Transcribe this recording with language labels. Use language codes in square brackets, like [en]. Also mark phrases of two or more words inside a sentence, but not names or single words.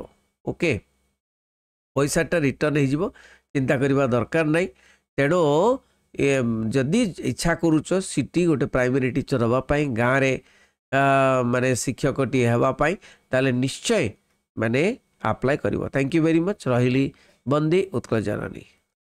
[or] ଓକେ ପଇସାଟା ରିଟର୍ନ ହେ ଯିବ, ଚିନ୍ତା କରିବା ଦରକାର ନାହିଁ। ତେଣୁ ଯଦି ଇଚ୍ଛା କରୁଛ ସିଟି ଗୋଟେ [en] primary teacher [or] ହବା ଗାଁ ରେ ମାନେ ଶିକ୍ଷକଟି ହେବାପାଇଁ ତାହେଲେ ନିଶ୍ଚୟ ମାନେ ଅପ୍ଲାଇ କରିବ। [en] Thank you very much. [or] ରହିଲି ବନ୍ଦେ ଉତ୍କଳ ଜନନୀ।